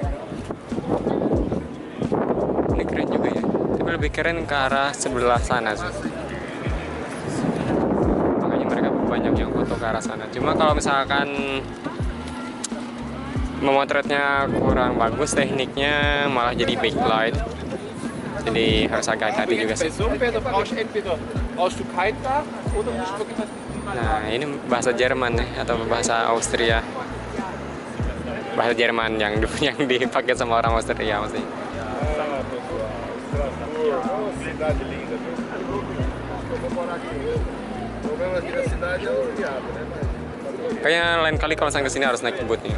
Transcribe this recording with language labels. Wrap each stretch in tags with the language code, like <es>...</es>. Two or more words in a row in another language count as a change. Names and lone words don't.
<id>Ini keren juga ya, tapi lebih keren ke arah sebelah sana sih. Makanya mereka banyak yang foto ke arah sana. Cuma kalau misalkan memotretnya kurang bagus tekniknya, malah jadi backlight, jadi harus agak hati juga sih.</id> <de>Brauchst du kein Dach oder musst du wirklich</de> <id>Nah ini bahasa Jerman ya, atau bahasa Austria. Bahasa Jerman yang dipakai sama orang Austria maksudnya. Kayaknya lain kali kalau saya kesini harus naik bootnya.</id>